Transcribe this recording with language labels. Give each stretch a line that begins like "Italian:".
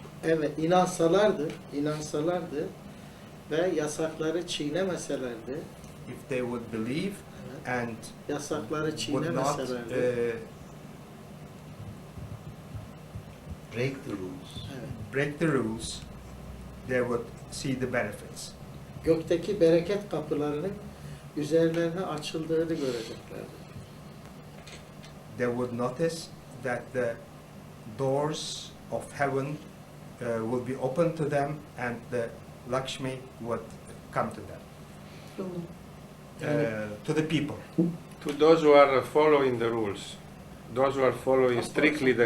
Turkish: Evet, inansalardı ve yasakları çiğnemeselerdi,
English: If they would believe and
Turkish: yasakları
English: would not
Turkish: çiğnemeselerdi,
English: Break the rules.
Turkish: evet,
English: break the rules, they would see the benefits.
Turkish: gökteki bereket kapılarının üzerlerine açıldığını göreceklerdi.
English: They would notice that the doors of heaven will be open to them and the Lakshmi would come to them, to the people. To those who are following the rules, those who are following strictly the